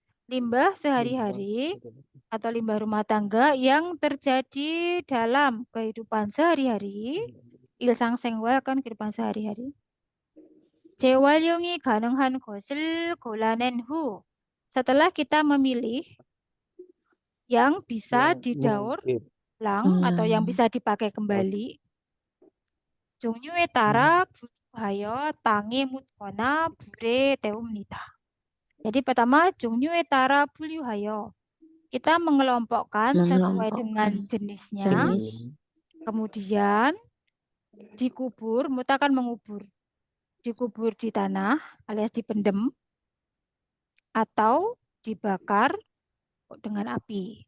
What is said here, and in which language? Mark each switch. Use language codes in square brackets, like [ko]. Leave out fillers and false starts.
[id] Limbah sehari-hari atau limbah rumah tangga yang terjadi dalam kehidupan sehari-hari. Ilsang Sengwal kan kehidupan sehari-hari. [ko] 재활용이 가능한 것을 골라낸 후. [id] Setelah kita memilih yang bisa didaur ulang atau yang bisa dipakai kembali. [ko] 종류에 따라 분류하여 땅에 묻거나 불에 태웁니다. [id] Jadi pertama [ko] 종류에 따라 분류하여. [id] Kita mengelompokkan sesuai dengan jenisnya. Kemudian dikubur, mutakan mengubur. Dikubur di tanah alias dipendem atau dibakar dengan api.